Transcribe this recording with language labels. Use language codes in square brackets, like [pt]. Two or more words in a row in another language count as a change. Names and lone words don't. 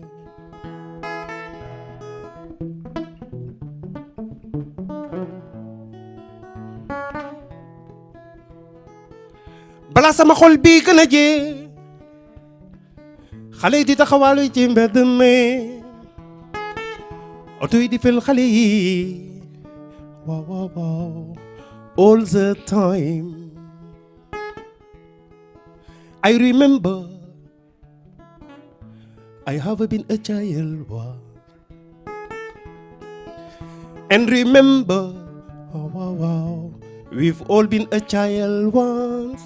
[wo] balaa sama xol bi gën a jee xale yi di taxawaalu ci mbedd mi oto yi di fel xale yi waaw waaw waaw [en] all the time I remember I have been a child and remember wow wow wow we've all been a child once.